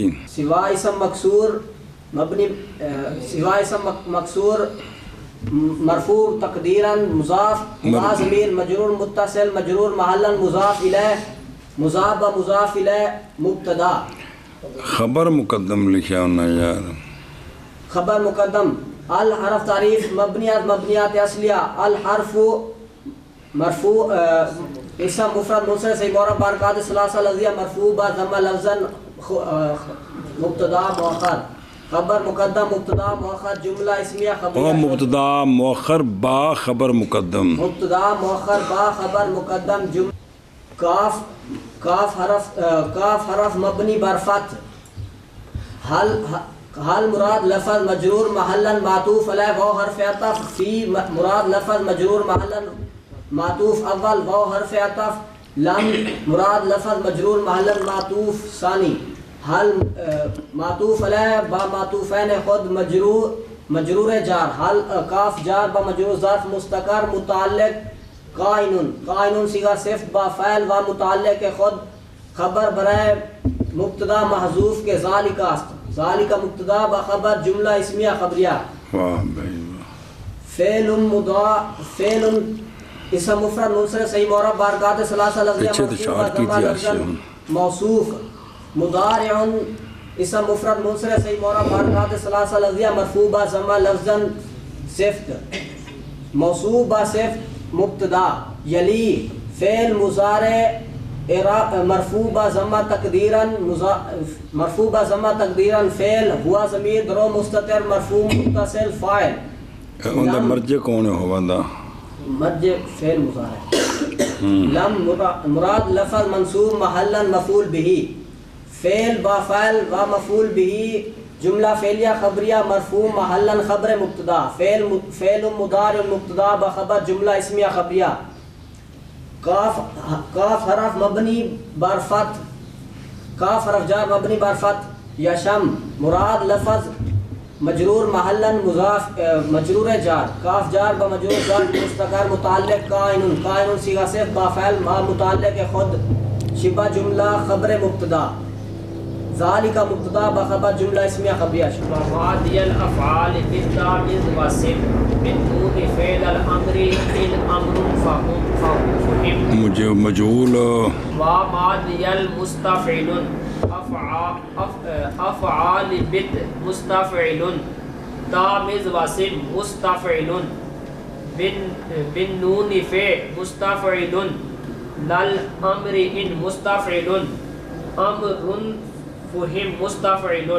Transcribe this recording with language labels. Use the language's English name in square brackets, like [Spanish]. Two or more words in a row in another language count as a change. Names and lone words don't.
[Urdu] سوا اسم مکسور مبنی، سوا اسم مکسور مرفوع تقدیرا مضاف ہما ضمیر مجرور متصل مجرور محلا مضاف الیہ مضاف و مضاف الیہ مبتدا۔ خبر مقدم لکھا ہونا یار، خبر مقدم الحرف تعریف مبنیات مبنیات اصلیہ الحرف مرفوع اسم مفرد منصرف صحیح معرب بارکات ثلاثہ لفظیہ مرفوع با ضمہ لفظا مبتدا مؤخر خبر مقدم مبتدا مؤخر جملہ اسمیہ خبریہ مبتدا مؤخر با خبر مقدم، مبتدا مؤخر با خبر مقدم جملہ کاف حرف مبنی بر فتح حل مراد لفظ مجرور محلا معطوف علیہ واو حرف عطف فی مراد لفظ مجرور محلا معطوف اول واو حرف عطف لم مراد لفظ مجرور محلا معطوف ثانی حل معطوف علیہ با معطوفین خود مجرور جار حل کاف جار با مجرور ظرف مستقر متعلق قائن صیغہ صفت با فعل و متعلق خود خبر برائے مبتدا محذوف کے ذالک است ذالک مبتدا با خبر جملہ اسمیہ خبریہ۔ واہ بھائی فعل فعل اسم مفرد منصرف صحیح معرب بارکات ثلاثہ لفظیہ موصوف مضارع اسم مفرد منصرف صحیح معرب بارکات ثلاثہ لفظیہ مرفوع با ضمہ لفظا صفت موصوف با صفت مبتدا یلی فعل مضارع مرفوع با ضمہ تقدیرا فعل ہوا ضمیر درو مستتر مرفوع متصل فاعل [Punjabi] اوندا مرجع کون ہو بندہ [Urdu] مرجع فعل مضارع لم مراد لفظ منصوب محلا مفعول به فعل با فاعل و مفعول به جملہ فعلیہ خبریہ مرفوع محلا خبر مبتدا فعل مضارع مبتدا بخبر جملہ اسمیہ خبریہ کاف حرف مبنی بر فتح کاف حرف جار مبنی بر فتح یشم مراد لفظ مجرور محلا مضاف مجرور جار کاف جار بمجرور ظرف مستقر متعلق قائن صیغہ صفت با فعل ما متعلق خود شبہ جملہ خبر مبتدا ذالک مبتدا بخبر جملہ اسمیہ خبریہ۔ [Arabic] وماضی الافعال بالتعویض واسم من نون فعل الامر الامر فهم [Urdu] مجھے مجهول [Arabic] وماضی المستفعل افعال بت مستفعل تامز واسم مستفعل بن نون فعل مستفعل للامر ان مستفعل امر فهم مستفعل